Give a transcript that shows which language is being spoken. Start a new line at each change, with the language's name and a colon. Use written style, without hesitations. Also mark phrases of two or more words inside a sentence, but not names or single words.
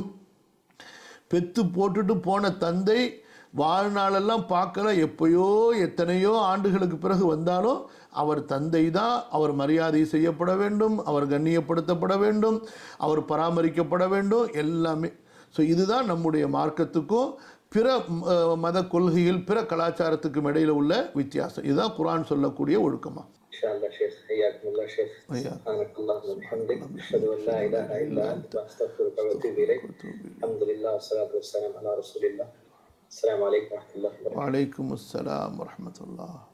Tamil: பெத்து போட்டுட்டு போன தந்தை வாழ்நாளெல்லாம் பார்க்கல, எப்பயோ எத்தனையோ ஆண்டுகளுக்கு பிறகு வந்தாலும் அவர் தந்தை தான், அவர் மரியாதை செய்யப்பட வேண்டும், அவர் கண்ணியப்படுத்தப்பட வேண்டும், அவர் பராமரிக்கப்பட வேண்டும், எல்லாமே. ஸோ இதுதான் நம்முடைய மார்க்கத்துக்கும் பிற மத கொள்கையில் பிற கலாச்சாரத்துக்கும் இடையில உள்ள வித்தியாசம். இதுதான் குர்ஆன் சொல்லக்கூடிய ஒழுக்கமா.
Arabic: إن شاء الله شيخ، حياكم الله شيخ. سبحانك اللهم وبحمدك، أشهد أن لا إله إلا أنت، أستغفرك وأتوب إليك. الحمد لله والصلاة والسلام على رسول الله. السلام عليكم ورحمة الله وبركاته. وعليكم السلام ورحمة الله.